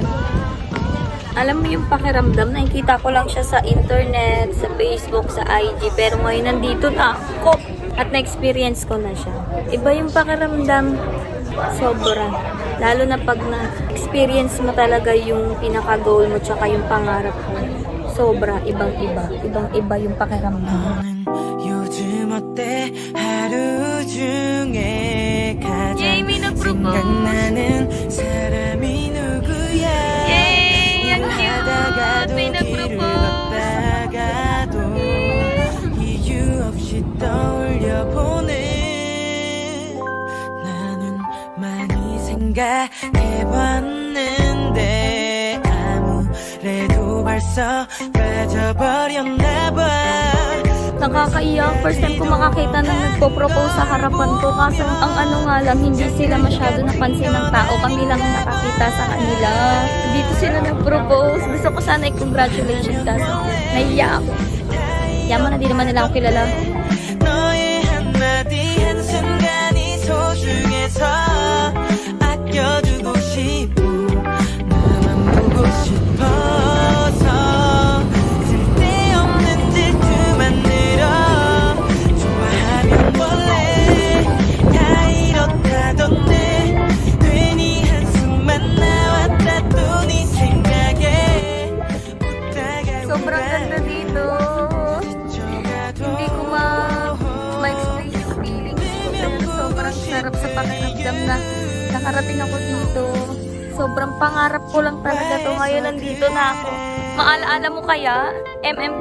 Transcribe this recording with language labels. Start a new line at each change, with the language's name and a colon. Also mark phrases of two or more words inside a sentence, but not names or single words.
Filipino: Alam mo yung pakiramdam, nakikita ko lang siya sa internet, sa Facebook, sa IG, pero ngayon nandito na ako at na-experience ko na siya. Iba yung pakiramdam, sobra. Lalo na pag na-experience mo talaga yung pinaka-goal mo tsaka yung pangarap mo. Sobra, ibang-iba. Ibang-iba yung pakiramdam.
Korean: 요즘 어때 하루 중에 가장
Filipino: Jamie, nag-propose.
Korean: 생각나는 사람이 누구야 하다가도 길을 걷다가도 이유 없이 떠올려보네 나는 많이 생각해봤는데 아무래도 벌써 빠져버렸나봐
Filipino: Nakakaiyak. First time ko makakita na nagpo-propose sa harapan ko. Kaso ang nga lang, hindi sila masyado napansin ng tao. Kami lang nakakita sa kanila. Dito sila nag-propose. Gusto ko sana i-congratulations kaso nahiya ako. Yaman na di naman nila ako kilala.
Korean: 너의 한마디 한순간이 소중해서 아껴두고 싶고 나만 보고 싶어서 쓸데없는 질투만 늘어 좋아하면 원래 다 이렇다던데 괜히 한숨만 나왔다 또 네 생각에 웃다가
Filipino: Sobrang ganda dito. Hindi ko ma-explain yung feelings ko. Pero sobrang sarap sa pakiramdam na nakarating ako dito. Sobrang pangarap ko lang talaga to. Ngayon nandito na ako. Maalaala mo kaya, MMK?